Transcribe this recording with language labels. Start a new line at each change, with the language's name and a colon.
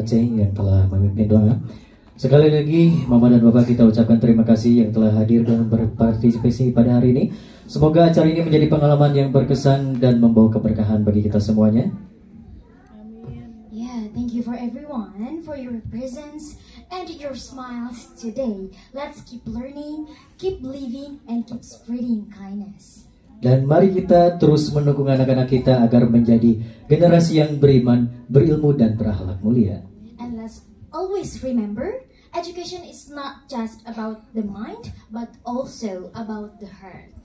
Indonesian: Aceng yang telah memimpin doa. Sekali lagi Mama dan Bapak kita ucapkan terima kasih yang telah hadir dan berpartisipasi pada hari ini. Semoga acara ini menjadi pengalaman yang berkesan dan membawa keberkahan bagi kita semuanya.
English: Yeah, thank you for everyone for your presence and your smiles today. Let's keep learning, keep living, and keep spreading kindness.
Indonesian: Dan mari kita terus mendukung anak-anak kita agar menjadi generasi yang beriman, berilmu, dan berakhlak mulia.
English: And let's always remember, education is not just about the mind, but also about the heart.